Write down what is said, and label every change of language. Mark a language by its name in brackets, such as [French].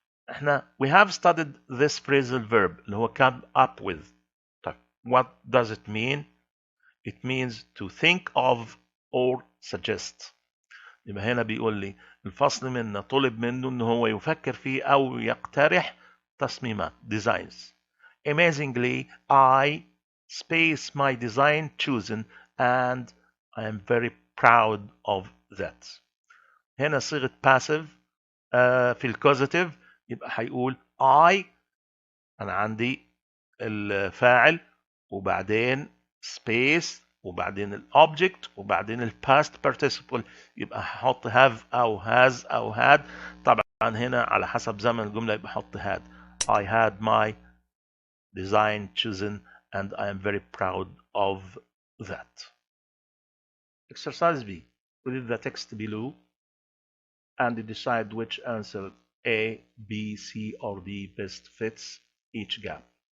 [English] احنا we have studied this phrasal verb اللي هو come up with. طيب what does it mean؟ It means to think of or suggest. [Arabic] يبقى هنا بيقول لي الفصل منه طلب منه ان هو يفكر فيه او يقترح تصميمات designs. [English] Amazingly I space my design chosen and I am very proud of that. [Arabic] هنا صيغة passive في الكوزيتيف، يبقى هيقول I أنا عندي الفاعل وبعدين space وبعدين الobject وبعدين الباست participle. يبقى هحط have أو has أو had. طبعا هنا على حسب زمن الجملة يبقى هحط had. [English] I had my design chosen and I am very proud of that. Exercise B. Read the text below and decide which answer A, B, C, or D best fits each gap.